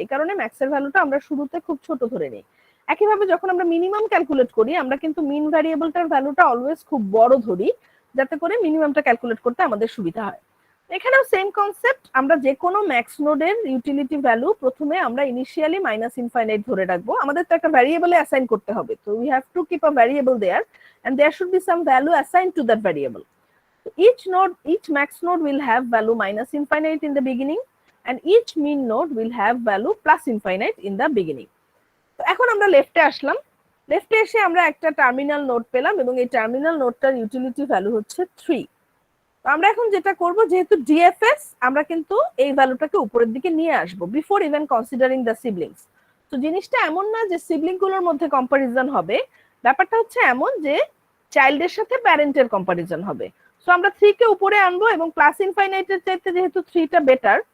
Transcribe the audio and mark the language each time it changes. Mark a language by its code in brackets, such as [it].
[bn] এই কারণে ম্যাক্সের ভ্যালুটা আমরা শুরুতে খুব ছোট ধরে নিই। একইভাবে যখন আমরা মিনিমাম ক্যালকুলেট করি আমরা কিন্তু মিন ভ্যারিয়েবলটার ভ্যালুটা অলওয়েজ খুব বড় ধরি, যাতে করে মিনিমামটা ক্যালকুলেট করতে আমাদের সুবিধা হয়। এখানেও সেম কনসেপ্ট, আমরা যে কোনো ম্যাক্স নোডের ইউটিলিটি ভ্যালু প্রথমে আমরা ইনিশিয়ালি মাইনাস ইনফাইনাইট ধরে রাখবো। আমাদের তো একটা ভ্যারিয়েবলে অ্যাসাইন করতে হবে, [en] তো we have to keep a variable there and there should be some value assigned to that variable. Each max node will have value minus infinite in the beginning and each min node will have value plus infinite in the beginning. [bn] তো এখন আমরা লেফটে আসলাম, লেফটে এসে আমরা একটা terminal node পেলাম এবং এই টার্মিনাল নোডটার ইউটিলিটি ভ্যালু হচ্ছে 3। তো আমরা এখন যেটা করব, যেহেতু ডিএফএস আমরা কিন্তু এই ভ্যালুটাকে উপরের দিকে নিয়ে আসব [en] Before even considering the siblings. [bn] তো জিনিসটা এমন না যে সিবলিং গুলোর মধ্যে কম্পারিজন হবে, ব্যাপারটা হচ্ছে এমন যে চাইল্ডের সাথে প্যারেন্টের কম্পারিজন হবে। সো আমরা 3 কে উপরে আনবো এবং প্লাস ইনফাইনাইটের চাইতে যেহেতু 3টা বেটার